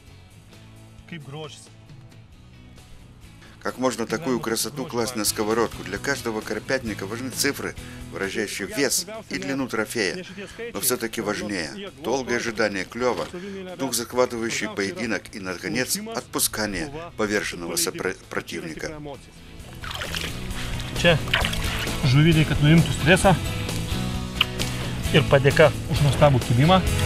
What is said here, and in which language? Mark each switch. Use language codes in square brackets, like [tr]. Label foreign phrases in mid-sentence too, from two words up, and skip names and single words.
[ru] Как можно такую красоту класть на сковородку? Для каждого карпятника важны цифры, выражающие вес и длину трофея. Но все-таки важнее долгое ожидание клёва, дух захватывающий поединок и, наконец, отпускание поверженного противника. [lt] Čia žuviniai, kad nuimtų stresą ir padėka už nuostabų kibimą.